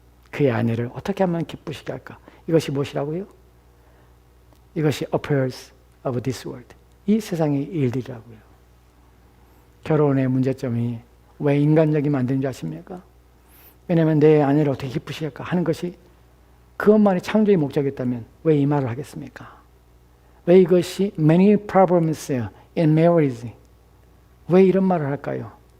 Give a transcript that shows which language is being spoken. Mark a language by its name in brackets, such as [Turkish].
[Korean] 그의 아내를 어떻게 하면 기쁘시게 할까? 이것이 무엇이라고요? 이것이 [English] affairs of this world. [Korean] 이 세상의 일들이라고요. 결혼의 문제점이 왜 인간적이면 안 되는 줄 아십니까? 왜냐하면 내 아내를 어떻게 기쁘시게 할까 하는 것이 그것만이 창조의 목적이었다면 왜 이 말을 하겠습니까? 왜 이것이 [English] many problems in marriage [Korean] 왜 이런 말을 할까요?